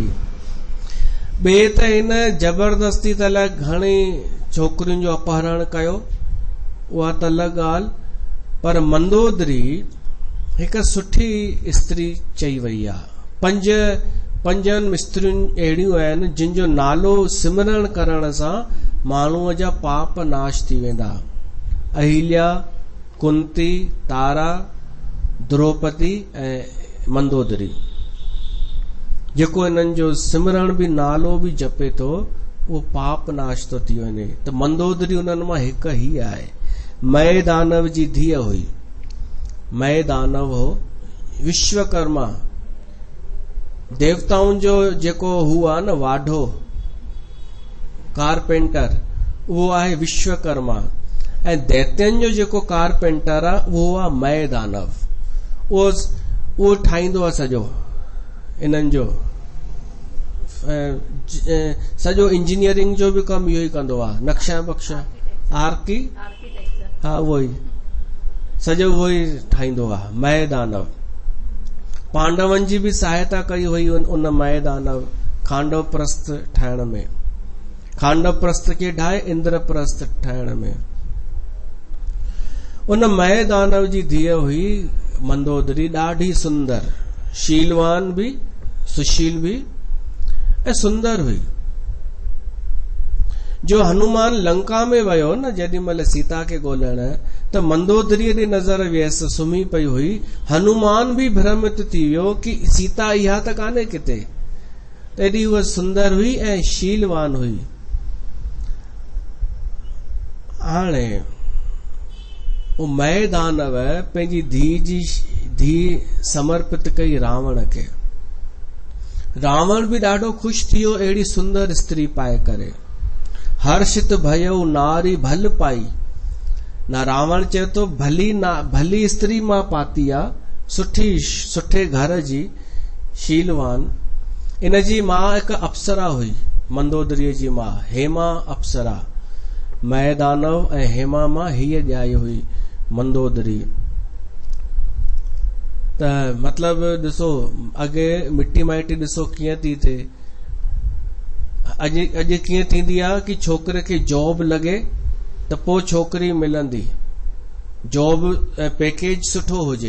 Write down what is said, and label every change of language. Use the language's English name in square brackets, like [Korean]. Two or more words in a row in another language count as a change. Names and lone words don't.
[Sindhi] ॿिए त हिन जबरदस्ती त अलाए घणी छोकिरियुनि जो अपहरण कयो, उहा त अलॻि ॻाल्हि, पर मंदोदरी हिकु सुठी स्त्री चई वई आहे। पंजनि स्त्रियुनि अहिड़ियूं आहिनि जिन जो नालो सिमरण करण सां माण्हूअ जा पाप नाश थी वेंदा। अहिल्या, कुंती, तारा, द्रौपदी ऐं मंदोदरी। जेको इन्हनि जो सिमरण भी नालो भी जपे थो, उहो पाप नाश थो थी वञे। त मंदोदरी उन्हनि मां हिकु ही आहे। मय दानव जी धीअ हुई। मय दानव हो विश्वकर्मा, देवताउनि जो जेको हू आहे न वाढो, कारपेंटर, उहो आहे विश्वकर्मा। ऐं दैत्यनि जो जेको कारपेंटर आहे उहो आहे मय दानव। उहो ठाहींदो आहे सॼो इन्हनि जो सॼो इंजीनियरिंग जो भी कमु इहो ई कंदो आहे। नक्शा बक्शा हा उहो ई सॼो उहो ई ठाहींदो आहे मय दानव। पांडवनि जी भी सहायता कई हुई उन मय दानव खांडव प्रस्थ ठाहिण में। खांडव प्रस्थ खे ठाहे इंद्रप्रस्थ ठाहिण में। उन मय दानव जी धीअ हुई मंदोदरी, ॾाढी सुंदर, शीलवान भी सुशील भी ऐं सुंदर हुई। जो हनुमान लंका में वियो न जेॾी महिल सीता खे ॻोल्हण, त मंदोदरीअ ॾे नज़र वियसि, सुम्ही पई हुई। हनुमान बि भ्रमित थी वियो कि सीता इहा त कान्हे किथे, एॾी उहा सुंदर हुई ऐं शीलवान हुई। हाणे उमय दानव पंहिंजी धीउ समर्पित कई रावण खे। रावण बि ॾाढो ख़ुशि थी वियो अहिड़ी सुंदर स्त्री पाए करे। [Awadhi] हर्षित भयउ नारी भल पाई। [Sindhi] ना रावण चए थो भली स्त्री मां पाती आ, सुठे घर जी, शीलवान। इन जी मां हिकु अप्सरा हुई, मंदोदरीअ जी मां हेमा अप्सरा। मय दानव ऐं हेमा मां हीअ ॼाई हुई मंदोदरी। त मतलब ॾिसो अॻे मिटी माइटी ॾिसो कीअं थी थिए। अॼु कीअं थींदी आहे कि छोकिरे खे जॉब लॻे त पोइ छोकिरी मिलंदी, [English] job package [Sindhi] सुठो हुजे।